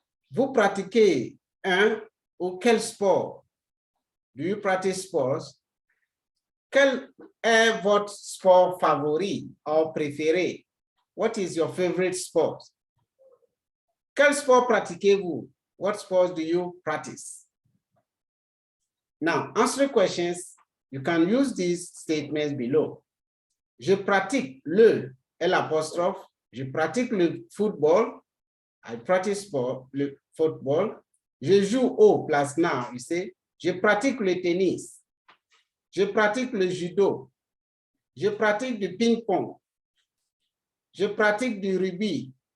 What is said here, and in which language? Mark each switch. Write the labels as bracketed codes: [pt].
[fr] Vous pratiquez un ou quel sport? [en] Do you practice sports? [fr] Quel est votre sport favori ou préféré? [en] What is your favorite sport? [fr] Quel sport pratiquez-vous? [en] What sports do you practice? Now, answer questions. You can use these statements below. [fr] Je pratique le L'. Je pratique le football. [en] I practice [fr] le football. Je joue au plus now. [en] You say, [fr] je pratique le tennis. Je pratique le judo. Je pratique du ping-pong. Je pratique du rugby.